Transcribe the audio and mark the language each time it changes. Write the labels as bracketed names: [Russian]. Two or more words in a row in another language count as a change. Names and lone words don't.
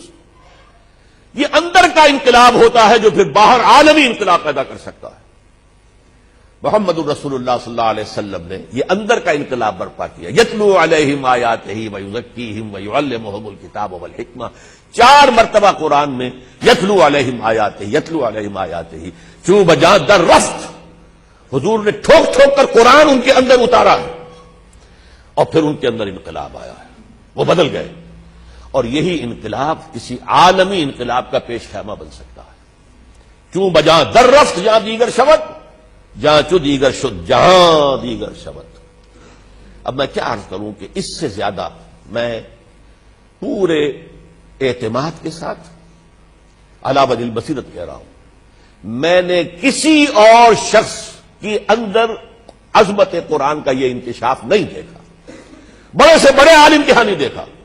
[Urdu] یہ اندر کا انقلاب ہوتا ہے جو پھر باہر عالمی انقلاب پیدا کر سکتا ہے۔ محمد الرسول اللہ صلی اللہ علیہ وسلم نے یہ اندر کا انقلاب برپا کیا۔ [Arabic] یتلو علیہم آیاتہ ویزکیہم ویعلمہم الکتاب والحکمہ، [Urdu] 4 مرتبہ قرآن میں [Arabic] یتلو علیہم آیاتہ، یتلو علیہم آیاتہ، [Persian] چوں بجاں در رفت، [Urdu] حضور نے ٹھوک ٹھوک کر قرآن ان کے اندر اتارا ہے، اور پھر ان کے اندر انقلاب آیا ہے، وہ بدل گئے۔ اور یہی انقلاب کسی عالمی انقلاب کا پیش خیمہ بن سکتا ہے۔ [Persian] چوں بجاں در رفت جہاں دیگر شود، جہاں چو دیگر شد جہاں دیگر شود۔ [Urdu] اب میں کیا عرض کروں کہ اس سے زیادہ میں پورے اعتماد کے ساتھ [Arabic] علی وجہ البصیرت [Urdu] کہہ رہا ہوں، میں نے کسی اور شخص کی اندر عظمت قرآن کا یہ انکشاف نہیں دیکھا، بڑے سے بڑے عالم کے ہاں نہیں دیکھا۔